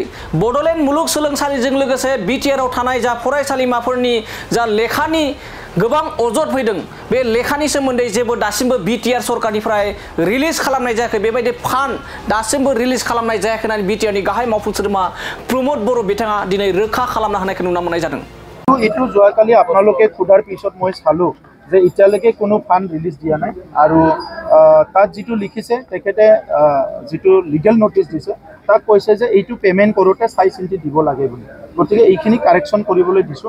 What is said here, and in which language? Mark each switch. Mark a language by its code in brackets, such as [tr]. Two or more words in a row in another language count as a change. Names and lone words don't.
[brx] बड'लेण्ड मुलुगसोलोंसालिजों लोगोसे बिटिआरआव थानाय जा फरायसालिमाफोरनि जा लेखानि गोबां अजद फैदों बे लेखानि सोमोन्दै जेबो दासिमबो बिटिआर सरकारनिफ्राय रिलिज खालामनाय जायाखै बेबायदि फान्ड दासिमबो रिलिज खालामनाय जायाखै होननानै बिटिआरनि गाहाय मावफुं सोद्रोमा प्रमद बर' बिथाङा दिनै रोखा खालामना होनायखौ नुनो मोननाय जादों। [as] এইটো যোৱাকালি আপোনালোকে সোধাৰ পিছত মই চালোঁ যে এতিয়ালৈকে কোনো ফাণ্ড ৰিলিজ দিয়া নাই আৰু তাত যিটো লিখিছে তেখেতে যিটো লিগেল নটিচ দিছে তাক কৈছে যে এইটো পে'মেণ্ট কৰোঁতে চাই চিন্তি দিব লাগে বুলি গতিকে এইখিনি কাৰেকশ্যন কৰিবলৈ দিছোঁ।